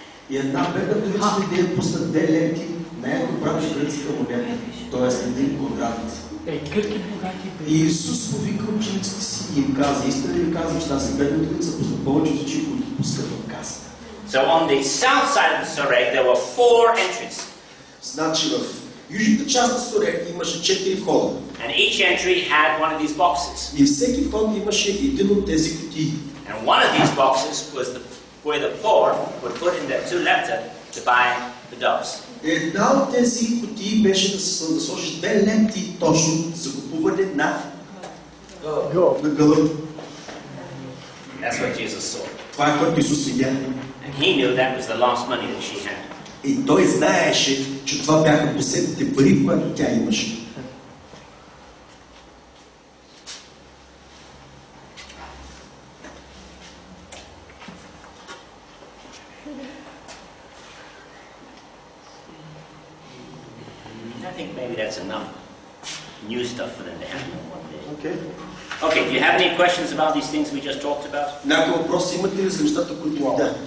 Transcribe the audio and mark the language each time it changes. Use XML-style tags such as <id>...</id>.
<bg>И една бедна вдовица идея пусна 2 ленти, най-добра гръцка монета, т.е. 1 квадрат. И Исус повика учениците си и им каза, истина ли казвам, че тази бедна вдовица пусна повече от всички, които пускат в касата.</bg> <en>So on the south side of the Soreg there were 4 entries.</en> <bg>Значи в южната част на Сорек имаше 4 входа.</bg> <en>And each entry had one of these boxes.</en> <bg>И всеки вход имаше един от тези кутии.</bg> <en>And one of these boxes was where the poor would put in their 2 lepta to buy the doves.</en> <bg>Една от тези кутии беше да сложиш 2 ленти точно за купуване на гълъб.</bg> <en>That's what Jesus saw.</en> <bg>Това е което Исус видя.</bg> <en>And he knew that was the last money that she had.</en> <bg>И той знаеше, че това бяха последните пари, които тя имаше.</bg> <en>I think maybe that's enough new stuff for them to have one day. Okay. Okay, do you have any questions about these things we just talked about?</en> <bg>Някакъв въпрос имате ли за нещата, които видя?</bg>